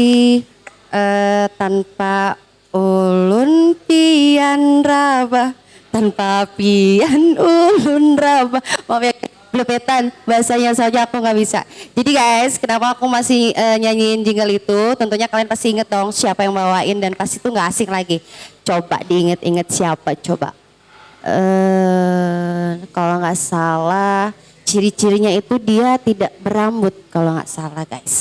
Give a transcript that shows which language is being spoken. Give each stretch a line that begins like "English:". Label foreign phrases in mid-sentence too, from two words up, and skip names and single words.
Banjar: Tanpa ulun pian raba, tanpa pian ulun raba.
Indonesian: Maaf ya, belepetan bahasanya saja aku nggak bisa. Jadi guys, kenapa aku masih nyanyiin jingle itu? Tentunya kalian pasti inget dong siapa yang bawain dan pasti itu nggak asing lagi. Coba diinget-inget siapa coba. Kalau nggak salah ciri-cirinya itu dia tidak berambut kalau nggak salah guys.